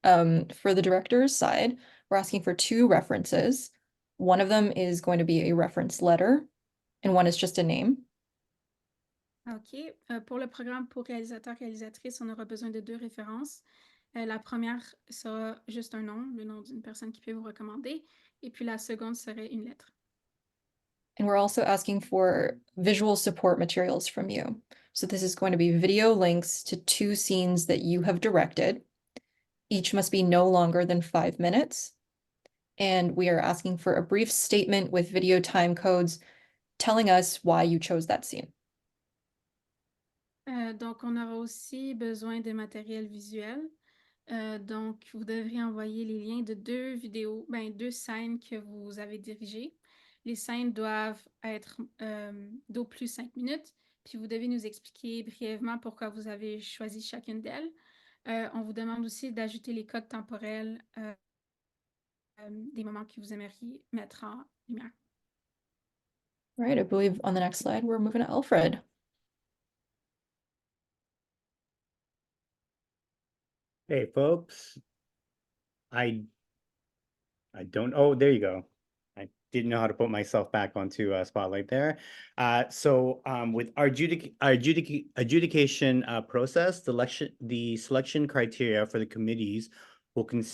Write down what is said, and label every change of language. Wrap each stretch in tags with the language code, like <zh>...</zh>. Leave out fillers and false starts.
<en>For the director's side, we're asking for 2 references. One of them is going to be a reference letter, and one is just a name. OK.</en> <fr>Pour le programme pour réalisateur-réalisatrice, on aura besoin de 2 références. La première sera juste un nom, le nom d'une personne qui peut vous recommander. Et puis la seconde serait une lettre.</fr> <en>And we're also asking for visual support materials from you. So this is going to be video links to 2 scenes that you have directed. Each must be no longer than 5 minutes. And we are asking for a brief statement with video time codes telling us why you chose that scene.</en> <fr>Donc, on aura aussi besoin de matériel visuel. Donc, vous devrez envoyer les liens de 2 vidéos, 2 scènes que vous avez dirigées. Les scènes doivent être d'au plus 5 minutes, puis vous devez nous expliquer brièvement pourquoi vous avez choisi chacune d'elles. On vous demande aussi d'ajouter les codes temporels des moments que vous aimeriez mettre en lumière.</fr> <en>All right, I believe on the next slide, we're moving to Alfred. Hey, folks. I don't, oh, there you go. I didn't know how to put myself back onto Spotlight there. So with our adjudication process, the selection criteria for the committees could</en>